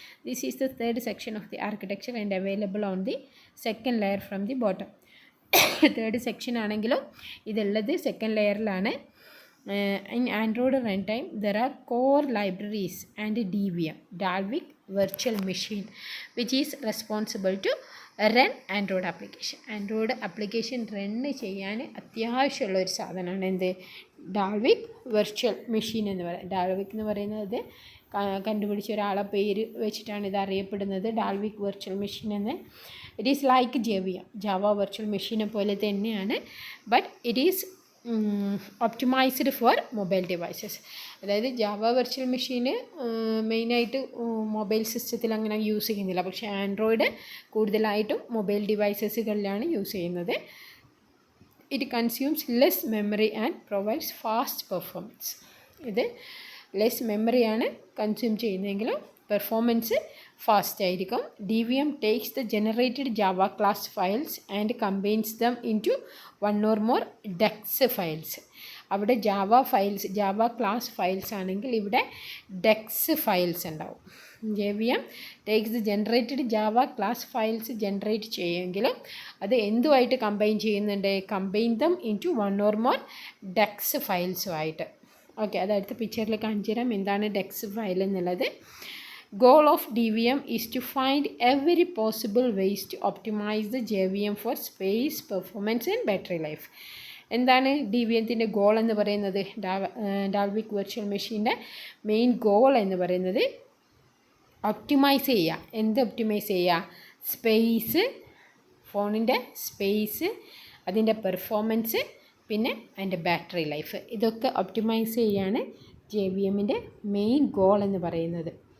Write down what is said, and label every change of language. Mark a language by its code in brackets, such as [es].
[en] This is the third section of the architecture and available on the second layer from the bottom. [ml] Third section ആണെങ്കിലും ഇതുള്ളത് second ലെയറിലാണ്. [en] In Android runtime, there are core libraries and DVM, Dalvik Virtual Machine, which is responsible to run Android application. Android application run [ml] ചെയ്യാൻ അത്യാവശ്യമുള്ള ഒരു സാധനമാണ് എന്ത്, Dalvik virtual machine എന്ന് പറയുന്നത്. Dalvik എന്ന് പറയുന്നത് കണ്ടുപിടിച്ച ഒരാളെ പേര് വെച്ചിട്ടാണ് ഇത് അറിയപ്പെടുന്നത്, ഡാൽവിക് വെർച്വൽ മെഷീൻ എന്ന്. [en] it is like Java virtual മെഷീനെ [ml] പോലെ തന്നെയാണ്, [en] But it is optimised for mobile devices. [ml] അതായത് ജാവ വെർച്വൽ മെഷീന് മെയിനായിട്ട് മൊബൈൽ സിസ്റ്റത്തിൽ അങ്ങനെ യൂസ് ചെയ്യുന്നില്ല, പക്ഷേ ആൻഡ്രോയിഡ് കൂടുതലായിട്ടും മൊബൈൽ ഡിവൈസസുകളിലാണ് യൂസ് ചെയ്യുന്നത്. [en] It consumes less memory and provides fast performance. [ml] ഇത് ലെസ് മെമ്മറിയാണ് കൺസ്യൂം ചെയ്യുന്നതെങ്കിലും പെർഫോമൻസ് ഫാസ്റ്റ് ആയിരിക്കും. [en] DVM takes the generated Java class files and combines them into one or more DEX files. [ml] അവിടെ Java class files ആണെങ്കിൽ ഇവിടെ DEX files ഉണ്ടാവും. [en] JVM takes the generated Java class files [ml] generate ചെയ്യുമെങ്കിലും അത് എന്തുമായിട്ട് combine ചെയ്യുന്നുണ്ട്, [en] Combine them into one or more DEX ഫയൽസുമായിട്ട്. [ml] Okay, അത് അടുത്ത പിക്ചറിൽ കാണിച്ചു തരാം എന്താണ് DEX ഫയൽ എന്നുള്ളത്. [en] Goal of DVM is to find every possible ways to optimize the JVM for space, performance and battery life. [ml] എന്താണ് DVMത്തിൻ്റെ ഗോൾ എന്ന് പറയുന്നത്, ഡാൽവിക് വെർച്വൽ മെഷീൻ്റെ മെയിൻ ഗോൾ എന്ന് പറയുന്നത് ഒപ്റ്റിമൈസ് ചെയ്യുക. എന്ത് ഒപ്റ്റിമൈസ് ചെയ്യുക? സ്പേസ്, ഫോണിൻ്റെ സ്പേസ്, അതിൻ്റെ പെർഫോമൻസ്, പിന്നെ അതിൻ്റെ ബാറ്ററി ലൈഫ്, ഇതൊക്കെ ഒപ്റ്റിമൈസ് ചെയ്യാണ് JVMൻ്റെ മെയിൻ ഗോൾ എന്ന് പറയുന്നത്.